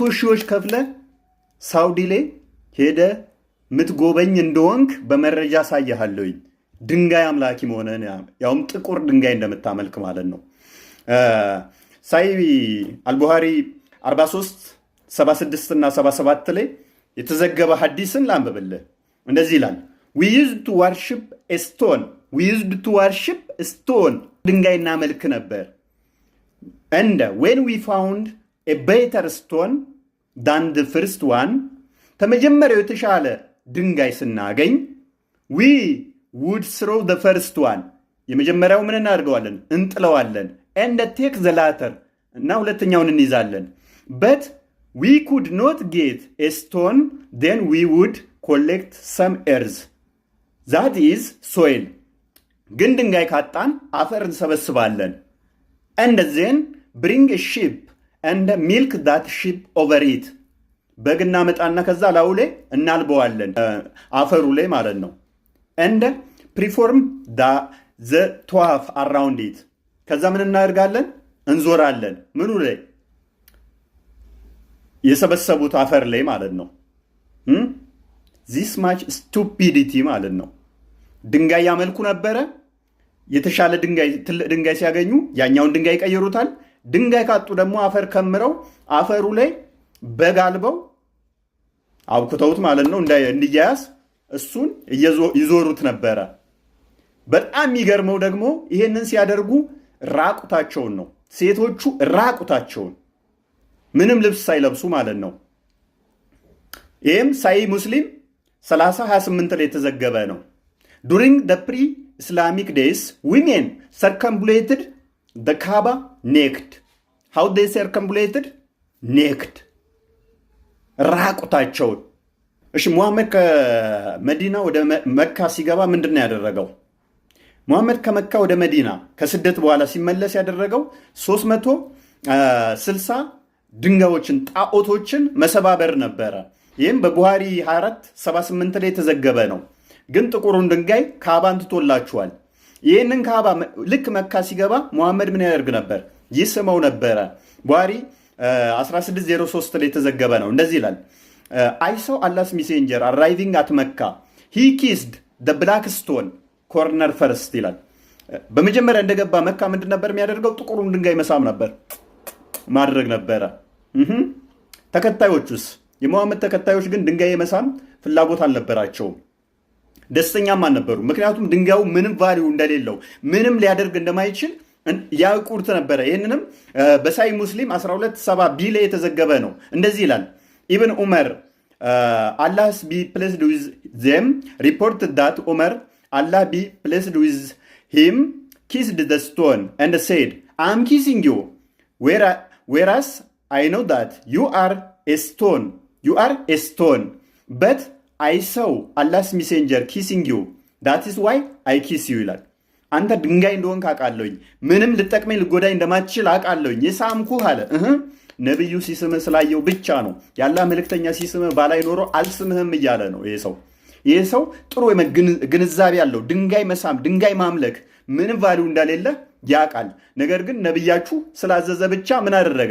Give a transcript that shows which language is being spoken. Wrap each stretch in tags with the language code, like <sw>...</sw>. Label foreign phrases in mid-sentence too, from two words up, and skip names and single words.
<am>ሺዎች ከፍለ ሳውዲ ላይ ሄደ ምትጎበኝ እንደሆንክ በመረጃ ሳያለሁኝ ድንጋይ አምላኪ መሆነን ያውም ጥቁር ድንጋይ እንደምታመልክ ማለት ነው። ሳይ አልቡሃሪ 43 76 እና 77 ላይ የተዘገበ ሐዲስን ላንብብልህ። እንደዚህ ይላል</am> <en>we used to worship a stone</en> <am>ድንጋይ እናመልክ ነበር</am> <en>and when we found a better stone than the first one</en> <am>ተመጀመሪያው የተሻለ ድንጋይ ስናገኝ</am> <en>we would throw the first one</en> <am>የመጀመሪያው ምን እናደርገዋለን? እንጥለዋለን</am> <en>and take the latter</en> <am>እና ሁለተኛውን እንይዛለን.</am> <en>but we could not get a stone then we would collect some earth that is soil</en> <am>ግን ድንጋይ ካጣን አፈር እንሰበስባለን</am> <en>and then bring a sheep and milk that sheep over it</en> <am>በግና መጣና ከዛ ላዩ ላይ እናልበዋለን አፈሩ ላይ ማለት ነው</am> <en>and perform the tawaf around it</en> <am>ከዛ ምን እናደርጋለን? እንዞራለን ምኑ ላይ? የሰበሰቡት አፈር ላይ ማለት ነው።</am> <en>this much stupidity</en> <am>ማለት ነው። ድንጋይ ያመልኩ ነበረ። የተሻለ ድንጋይ ትልቅ ድንጋይ ሲያገኙ ያኛውን ድንጋይ ቀይሩታል። ድንጋይ ካጡ ደግሞ አፈር ከምረው አፈሩ ላይ በጋልበው አብኩተውት ማለት ነው እንዲያያዝ እሱን ይዞሩት ነበረ። በጣም የሚገርመው ደግሞ ይሄንን ሲያደርጉ ራቁታቸውን ነው። ሴቶቹ ራቁታቸውን ምንም ልብስ ሳይለብሱ ማለት ነው። ይህም ሳይ ሙስሊም 30:28 ላይ የተዘገበ ነው።</am> <en>during the pre-Islamic days women circumambulated the Kaaba naked. how they circumambulated?</en> <am>naked ራቁታቸውን። እሺ ሙሐመድ ከመዲና ወደ መካ ሲገባ ምንድነው ያደረገው? ሙሐመድ ከመካ ወደ መዲና ከስደት በኋላ ሲመለስ ያደረገው 360 ድንጋዮችን ጣዖቶችን መሰባበር ነበረ። ይህም በቡሃሪ 24:78 ላይ የተዘገበ ነው። ግን ጥቁሩን ድንጋይ ካባን ትቶላችኋል። ይህንን ካባ ልክ መካ ሲገባ ሙሐመድ ምን ያደርግ ነበር? ይስመው ነበረ። ቡሃሪ 16:03 ላይ የተዘገበ ነው። እንደዚህ ይላል</am> <en>I saw Allah's messenger arriving at Mecca. He kissed the black stone corner first</en> <am>ይላል። በመጀመሪያ እንደገባ መካ ምንድን ነበር የሚያደርገው? ጥቁሩን ድንጋይ መሳም ነበር ማድረግ ነበረ። ተከታዮቹስ? የሙሐመድ ተከታዮች ግን ድንጋይ መሳም ፍላጎት አልነበራቸውም፣ ደስተኛም አልነበሩ። ምክንያቱም ድንጋዩ ምንም ቫልዩ እንደሌለው ምንም ሊያደርግ እንደማይችል ያውቁት ነበረ። ይህንንም በሳይ ሙስሊም 12:7 ላይ የተዘገበ ነው። እንደዚህ ይላል ኢብን</am> <en>ዑመር Allah be pleased with them reported that Umar Allah be pleased with him kissed the stone and said I am kissing you whereas I know that you are a stone but I saw Allah's messenger kissing you that is why I kiss you</en> <am>ይላል። አንተ ድንጋይ እንደሆንክ አውቃለሁኝ፣ ምንም ልጠቅመኝ ልጎዳኝ እንደማትችል አውቃለሁኝ፣ የሳምኩህ አለ። ነብዩ ሲስምህ ስላየው ብቻ ነው። ያላ መልእክተኛ ሲስምህ ባላይ ኖሮ አልስምህም እያለ ነው። ይሄ ሰው ጥሩ ግንዛቤ ያለው ድንጋይ መሳም ድንጋይ ማምለክ ምንም ቫልዩ እንደሌለ ያውቃል። ነገር ግን ነብያችሁ ስላዘዘ ብቻ ምን አደረገ?</am>